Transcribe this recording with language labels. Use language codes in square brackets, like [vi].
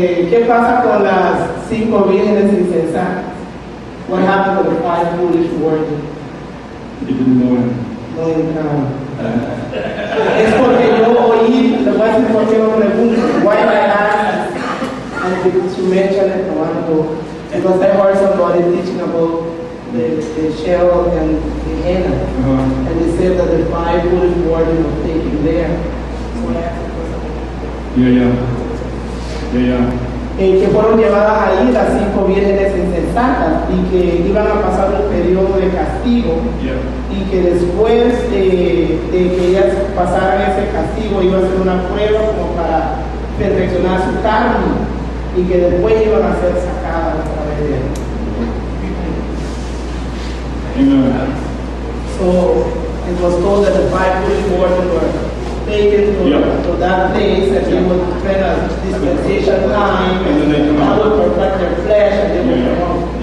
[es] ¿Qué pasa con las 5 vírgenes insensatas? [en] What happened to the 5 foolish virgins? You didn't know it. [es] No entraron. Es porque yo oí, le voy a decir por qué no pregunto. [en] Why I asked, and because you mentioned it a while ago, because I heard somebody teaching about the shell and the henna, Uh-huh. and they said that the 5 foolish virgins were taken there. So I asked the question. Yeah. [es] Que fueron llevadas ahí las 5 vírgenes insensatas y que iban a pasar un periodo de castigo Yeah. y que después de que ellas pasaran ese castigo iba a ser una prueba como para perfeccionar su carne y que después iban a ser sacadas a través de él. Amen. [en] So it was told that the 5 foolish virgins were taken to that place and they would spend a dispensation time And then they come that out. would perfect their flesh and they would come out.